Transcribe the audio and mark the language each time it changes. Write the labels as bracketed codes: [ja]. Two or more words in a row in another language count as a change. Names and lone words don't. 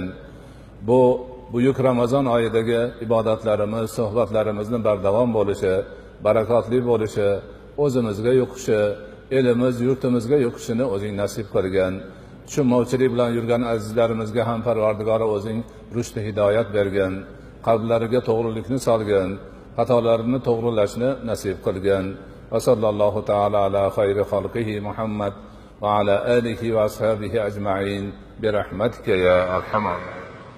[uz] Bu buyuk Ramazon oyidagi ibodatlarimiz, suhbatlarimizni bardavom bo'lishi, barakotli bo'lishi, o'zimizga yuqishi, elimiz yurtimizga yuqishini o'zing nasib qilgin. Tushunmovchilik bilan yurgan azizlarimizga ham Parvardigori o'zing rushd hidoyat bergin, qalblariga to'g'rilikni solgin, xatolarini to'g'rilashni nasib qilgin. [ar] وصلى الله تعالى على خير خلقه محمد وعلى آله وأصحابه أجمعين برحمتك يا أرحم